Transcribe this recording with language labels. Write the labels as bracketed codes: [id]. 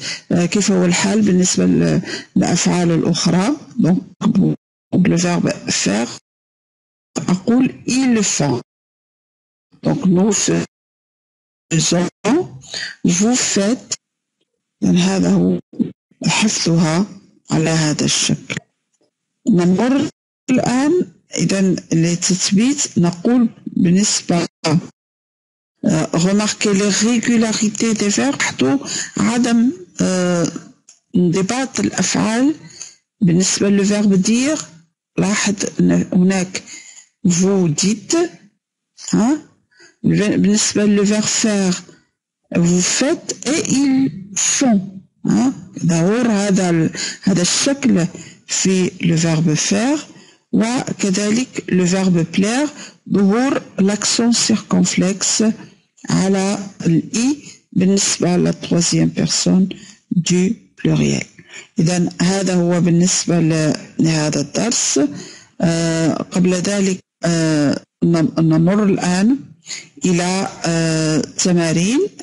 [ar] كيف هو الحال بالنسبة للأفعال الأخرى. [fr] donc le verbe faire [ar] أقول [fr] ils font. donc nous faisons, vous faites. [ar] يعني هذا هو حفظها على هذا الشكل. نمر الآن إذا للتثبيت نقول بالنسبة [fr] remarquer les régularités des verbes. [ar] لاحظوا عدم انضباط الأفعال بالنسبة للverbe dire. لاحظ أن هناك [fr] vous dites. [ar] بالنسبة [fr] للverbe faire vous faites et ils font. [ar] ظهور هذا الشكل في le verbe faire. وكذلك [fr] le verbe plaire [ar] ظهور [fr] l'accent circonflexe [ar] على الإي بالنسبة ل [fr] troisième personne du pluriel. [ar] إذن هذا هو بالنسبة لهذا الدرس. قبل ذلك نمر الآن إلى تمارين.